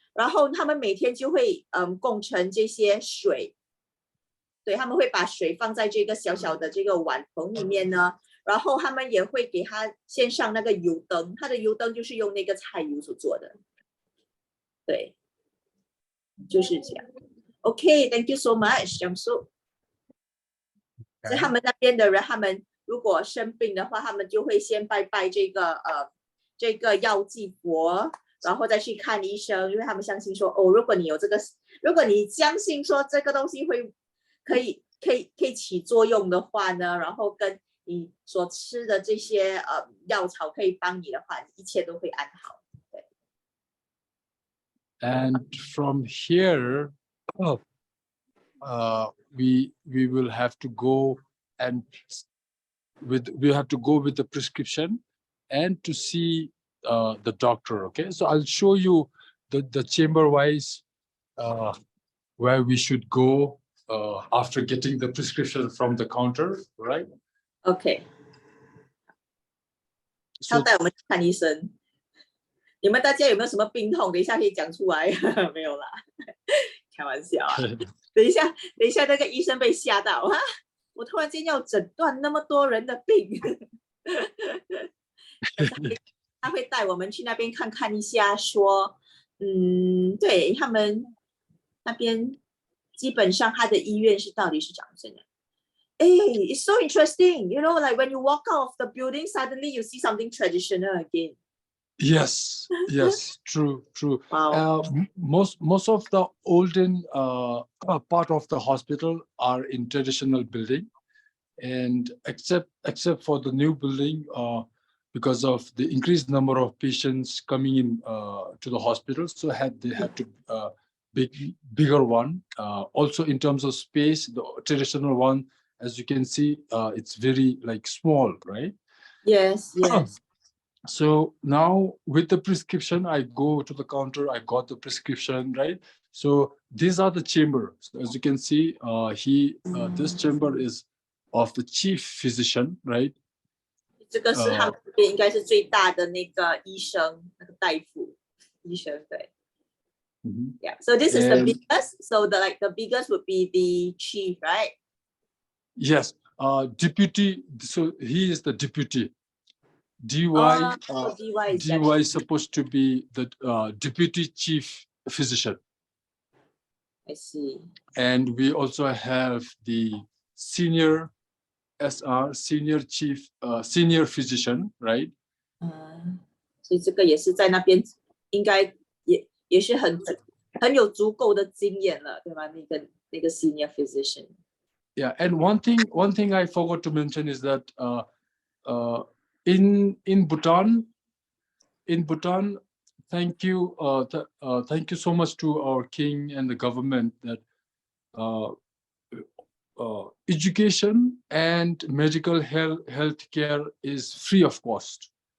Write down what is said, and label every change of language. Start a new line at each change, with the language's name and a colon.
Chinese: 然后他们每天就会供盛这些水，对，他们会把水放在这个小小的这个碗盆里面呢，然后他们也会给他献上那个油灯，他的油灯就是用那个菜油所做的，对，就是这样。
English: OK，Thank you so much， 江苏。
Chinese: 所以他们那边的人，他们如果生病的话，他们就会先拜这个药剂佛，然后再去看医生，因为他们相信说，哦，如果你相信说这个东西可以起作用的话呢，然后跟你所吃的这些药草可以帮你的话，一切都会安好。对。
English: And from here, we will have to go and with the prescription and to see the doctor. Okay, so I'll show you the chamber wise where we should go after getting the prescription from the counter, right?
Chinese: OK， 他
English: So
Chinese: 带我们去看医生。你们大家有没有什么病痛？等一下可以讲出来。没有啦，开玩笑啊。等一下，那个医生被吓到啊！我突然间要诊断那么多人的病。他会带我们去那边看看一下，说，对他们那边基本上他的医院到底是长这样。
English: It's so interesting. You know, like when you walk out of the building, suddenly you see something traditional again. yes, true. Wow. Most of the olden part of the hospital are in traditional building, and except for the new building, because of the increased number of patients coming in to the hospital, so they had to bigger one. Also in terms of space, the traditional one, as you can see, it's very like small, right? Yes. So now with the prescription, I go to the counter, I got the prescription, right? So these are the chambers. So as you can see, this chamber is of the chief physician, right?
Chinese: 这个是他们这边应该是最大的那个医生，那个大夫，医生，对。
English: Yeah. So this is the biggest. So the biggest would be the chief, right? Yes. Deputy. So he is the deputy. DY. DY is supposed to be the deputy chief physician. I see. And we also have the senior SR, senior chief, senior physician, right?
Chinese: 所以这个也是在那边应该也是很有足够的经验了，对吗？那个
English: senior physician. Yeah, and one thing I forgot to mention is that in Bhutan, thank you so much to our king and the government that education and medical health care is free of cost.